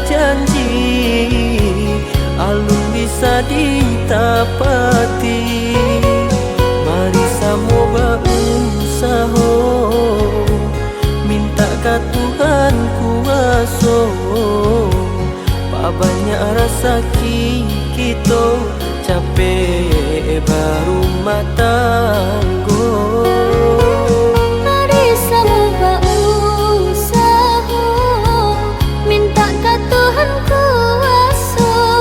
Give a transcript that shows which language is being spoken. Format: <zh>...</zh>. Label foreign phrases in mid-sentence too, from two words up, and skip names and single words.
<min>janji alun bisa ditapati. Mari samo berusaha minta ka Tuhan kuaso.</min> <id>Pak banyak rasa kita capek berumah tangga. Mari sama berusaha minta ke Tuhan kuasa.</id>